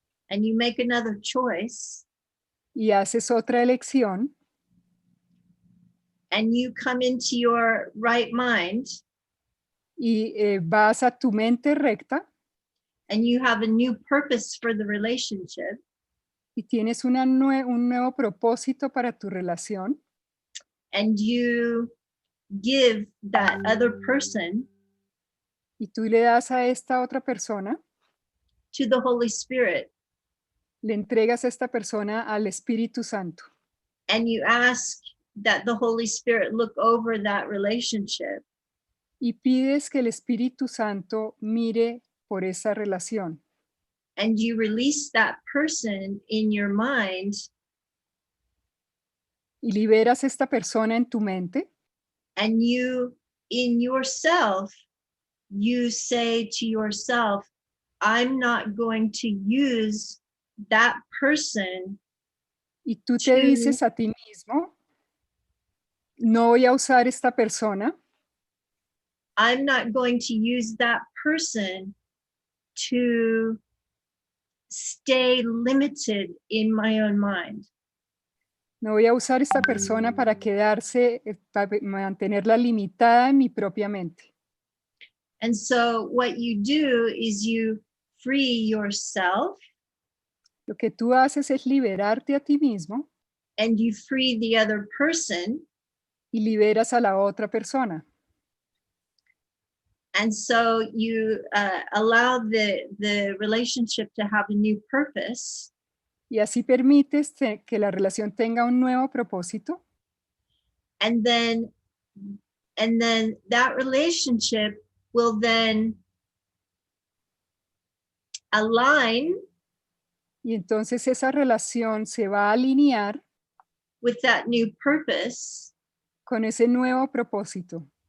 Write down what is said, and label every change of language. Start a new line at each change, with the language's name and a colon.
English: and you make another choice
Spanish: y haces otra elección
English: and you come into your right mind
Spanish: y vas a tu mente recta
English: and you have a new purpose for the relationship,
Spanish: y tienes un nuevo propósito para tu relación
English: and you give that other person
Spanish: y tú le das a esta otra persona,
English: to the Holy Spirit,
Spanish: le entregas a esta persona al Espíritu Santo
English: and you ask that the Holy Spirit look over that relationship,
Spanish: y pides que el Espíritu Santo mire por esa relación
English: and you release that person in your mind,
Spanish: y liberas a esta persona en tu mente
English: and you, in yourself, you say to yourself, I'm not going to use that person
Spanish: y tú te dices a ti mismo, no voy a usar esta persona,
English: I'm not going to use that person to stay limited in my own mind.
Spanish: no voy a usar esta persona para quedarse, para mantenerla limitada en mi propia mente.
English: And so what you do is you free yourself
Spanish: Lo que tú haces es liberarte a ti mismo
English: and you free the other person.
Spanish: y liberas a la otra persona.
English: And so you allow the relationship to have a new purpose.
Spanish: Y así permites que la relación tenga un nuevo propósito.
English: And then that relationship will then align
Spanish: Y entonces esa relación se va a alinear
English: with that new purpose,
Spanish: con ese nuevo propósito.